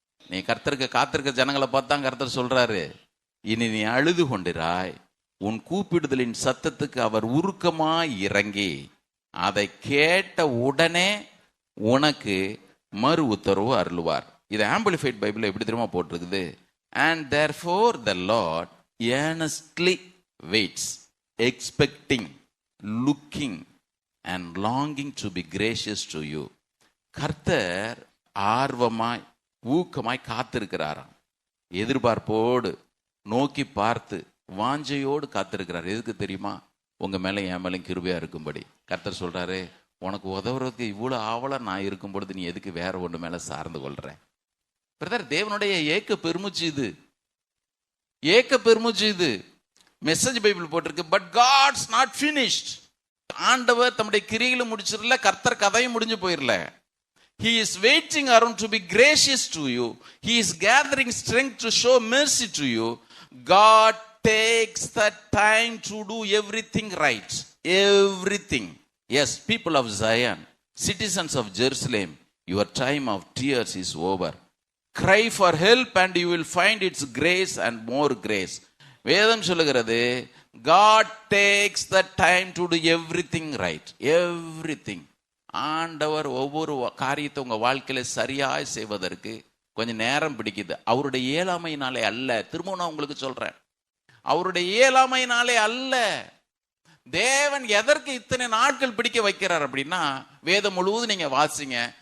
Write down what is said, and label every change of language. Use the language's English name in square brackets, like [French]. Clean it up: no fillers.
[Tamil] நீ கர்த்தருக்கு காத்திருக்க ஜனங்களை பார்த்தா கர்த்தர் சொல்றாரு, இனி நீ அழுது கொண்டிராய், உன் கூப்பிடுதலின் சத்தத்துக்கு அவர் உருக்கமாய் இறங்கி அதை கேட்ட உடனே உனக்கு மறு உத்தரவு அருளுவார். இது ஆம்பிளிஃபைட் பைபிள் எப்படி தெரியுமா போட்டிருக்குது? [English] And therefore the Lord earnestly waits, expecting, looking and longing to be gracious to you. [Tamil] கர்த்தர் ஆர்வமாய் ஊக்கமாய் காத்திருக்கிறாராம். எதிர்பார்ப்போடு நோக்கி பார்த்து வாஞ்சையோடு காத்திருக்கிறார். எதுக்கு தெரியுமா? உங்க மேல என் மேல கிருபையா இருக்கும்படி. கர்த்தர் சொல்றாரு, உனக்கு உதவுறதுக்கு இவ்வளவு ஆவலா நான் இருக்கும் பொழுது நீ எதுக்கு வேற ஒன்று மேல சார்ந்து கொள்ற? பிரதர், தேவனுடைய ஏக்க பெருமுச்சு இது, ஏக்க பெருமுச்சு இது. மெசேஜ் பைபிள் போட்டிருக்கு, [English] But God's not finished. [Tamil] ஆண்டவர் தம்முடைய கிரியில முடிச்சிடல, கர்த்தர் கதையும் முடிஞ்சு போயிடல. [English] He is waiting around to be gracious to you. He is gathering strength to show mercy to you. God takes the time to do everything right. Everything. Yes, people of Zion, citizens of Jerusalem, your time of tears is over. Cry for help and you will find its grace and more grace. [Tamil] வேதம் சொல்லுகிறது, [English] God takes the time to do everything right. Everything. [Tamil] ஆண்டவர் ஒவ்வொரு காரியத்தை உங்க வாழ்க்கையில சரியாய் செய்வதற்கு கொஞ்சம் நேரம் பிடிக்குது. அவருடைய இயலாமையினாலே அல்ல. திரும்ப நான் உங்களுக்கு சொல்றேன், அவருடைய இயலாமையினாலே அல்ல. தேவன் எதற்கு இத்தனை நாட்கள் பிடிக்க வைக்கிறார் அப்படின்னா, வேதம் முழுவதும் நீங்க வாசிங்க.